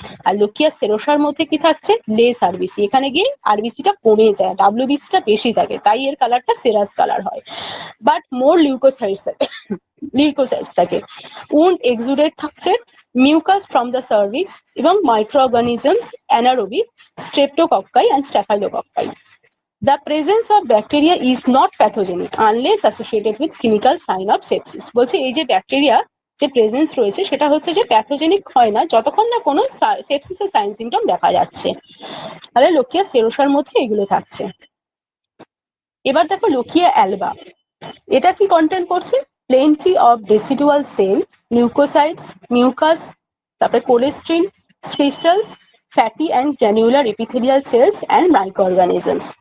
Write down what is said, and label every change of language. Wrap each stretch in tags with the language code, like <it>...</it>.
<bn>আর lochia সেরোসার মধ্যে কি থাকছে, লেস আরবিসি, এখানে গিয়ে আরবিসিটা কমে যায়, ডাব্লিউবিসিটা বেশি থাকে, তাই এর কালারটা সেরাস কালার হয়।</bn> <en>But more leukocytes leukocytes থাকে, wound exudate থাকছে, mucus from the cervix এবং micro organisms anaerobic, streptococci and staphylococci. The presence of bacteria is not pathogenic unless associated with clinical sign of sepsis.</en> <bn>বলছে এই যে ব্যাকটেরিয়া যে presence রয়েছে সেটা হচ্ছে যে প্যাথোজেনিক হয় না যতক্ষণ না কোনো সেপসিসের সাইন সিমটম দেখা যাচ্ছে। তাহলে লোকিয়া সেরোসার মধ্যে এগুলো থাকছে। এবার দেখো লোকিয়া অ্যালবা, এটা কি কন্টেন্ট করছে,</bn> <en>Plenty of decidual cell, leukocytes, mucus, তারপরে cholesterin, crystals, fatty and granular epithelial cells and micro organisms.</en>